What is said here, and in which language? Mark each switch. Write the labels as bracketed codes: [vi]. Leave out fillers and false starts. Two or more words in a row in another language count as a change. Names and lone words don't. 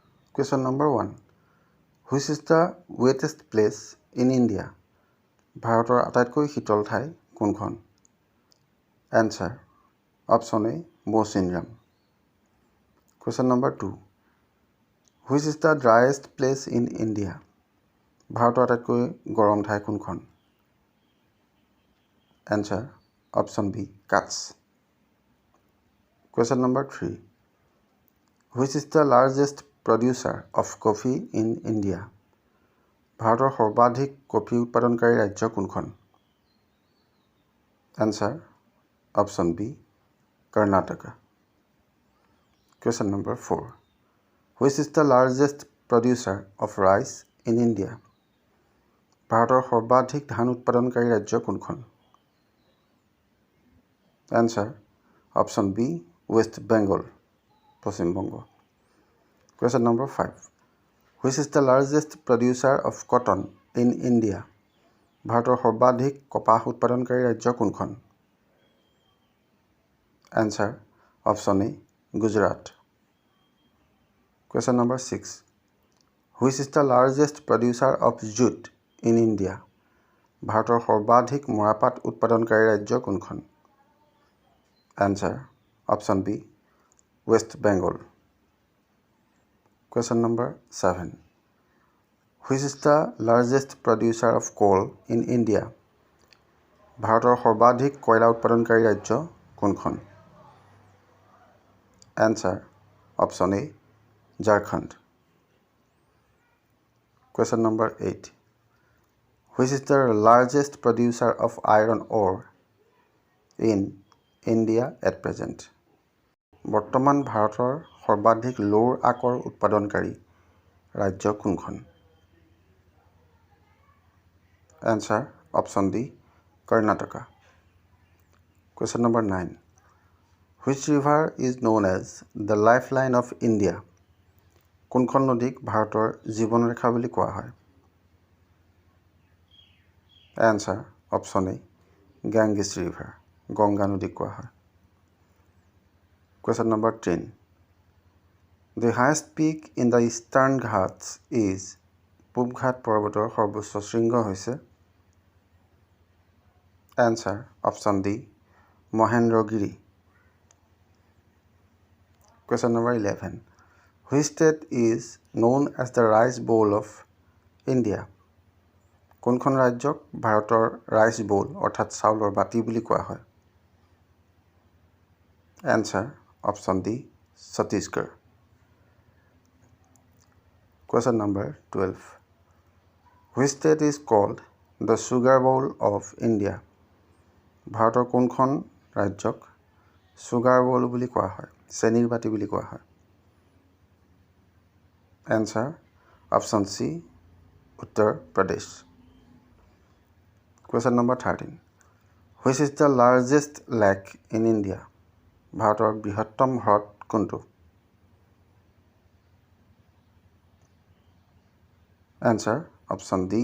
[en] Question number 1. Which is the wettest place in India? [as] ভাৰতৰ আটাইতকৈ শীতল ঠাই কোনখন? [en] Answer. Option A. Mawsynram. Question number 2. Which is the driest place in India? [as] ভাৰতৰ আটাইতকৈ গৰম ঠাই কোনখন? [en] Answer. Option B. Ghats. Question number 3. Which is the largest producer of coffee in India? [as] ভাৰতৰ সৰ্বাধিক কফি উৎপাদনকাৰী ৰাজ্য কোনখন? [en] Answer. Option B. Karnataka. Question number 4. Which is the largest producer of rice in India? [as] ভাৰতৰ সৰ্বাধিক ধান উৎপাদনকাৰী ৰাজ্য কোনখন? [en] Answer. Option B. West Bengal. Paschim Bongo. Question number 5. Which is the largest producer of cotton in India? [as] ভাৰতৰ সৰ্বাধিক কপাহ উৎপাদনকাৰী ৰাজ্য কোনখন? [en] Answer. Option A. Gujarat. Question number 6. Which is the largest producer of jute in India? [as] ভাৰতৰ সৰ্বাধিক মৰাপাট উৎপাদনকাৰী ৰাজ্য কোনখন? [en] Answer. Option B. West Bengal. Question number 7. Which is the largest producer of coal in India? [as] ভাৰতৰ সৰ্বাধিক কয়লা উৎপাদনকাৰী ৰাজ্য কোনখন? [en] Answer. Option A. Jharkhand. Question number 8. Which is the largest producer of iron ore in India at present? [as] বৰ্তমান ভাৰতৰ সৰ্বাধিক লৌৰ আকৰ উৎপাদনকাৰী ৰাজ্য কোনখন? [en] Answer. Option D. Karnataka. Question number 9. Which river is known as the lifeline of India? [as] কোনখন নদীক ভাৰতৰ জীৱন ৰেখা বুলি কোৱা হয়? [en] Answer. Option A. Ganges River. [as] গংগা নদীক কোৱা হয়। [en] Question number 10. The highest peak in the eastern Ghats is [as] পূব ঘাট পৰ্বতৰ সৰ্বোচ্চ শৃংগ হৈছে? [en] Answer. Option D. Mahendragiri. Question number 11. Which state is known as the rice bowl of India? [as] কোনখন ৰাজ্যক ভাৰতৰ [en] rice bowl [as] অৰ্থাৎ চাউলৰ বাটি বুলি কোৱা হয়? [en] Answer. Option D. Chhattisgarh. Question number 12. Which state is called the sugar bowl of India? [as] ভাৰতৰ কোনখন ৰাজ্যক [en] sugar bowl [as] বুলি কোৱা হয়, চেনিৰ বাটি বুলি কোৱা হয়? [en] Answer. Option C. Uttar Pradesh. Question number 13. Which is the largest lake in India? [as] ভাৰতৰ বৃহত্তম হ্ৰদ কোনটো? [en] Answer. Option D.